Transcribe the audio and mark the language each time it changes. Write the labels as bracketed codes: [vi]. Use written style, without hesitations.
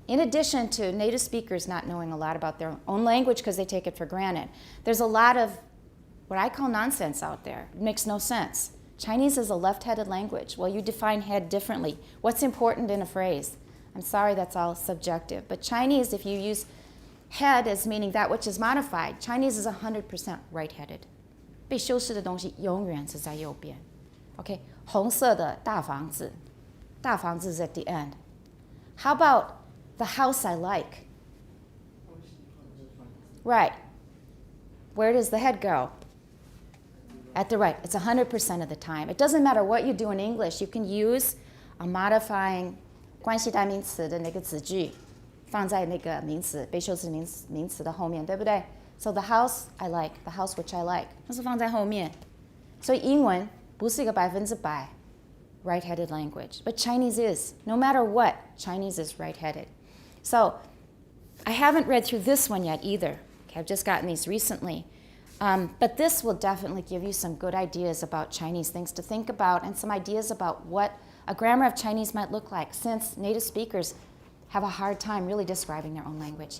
[en] In addition to native speakers not knowing a lot about their own language because they take it for granted, there's a lot of what I call nonsense out there. It makes no sense. Chinese is a left-headed language. Well, you define head differently. What's important in a phrase? I'm sorry, that's all subjective. But Chinese, if you use head as meaning that which is modified, Chinese is 100% right-headed. [zh] 被修饰的东西永远是在右边。 [en] Okay, [zh] 红色的大房子， [en] 大房子 is at the end. How about the house I like? Right. Where does the head go? At the right. It's 100% of the time. It doesn't matter what you do in English. You can use a modifying [zh] 关系代名词的那个子句放在那个名词被修饰名词的后面，对不对？ [en] So the house I like, the house which I like, [zh] 那是放在后面。所以英文不是一个100% [en] right-headed language, but Chinese is. No matter what, Chinese is right-headed. So I haven't read through this one yet either. Okay, I've just gotten these recently. But this will definitely give you some good ideas about Chinese, things to think about, and some ideas about what a grammar of Chinese might look like, since native speakers have a hard time really describing their own language.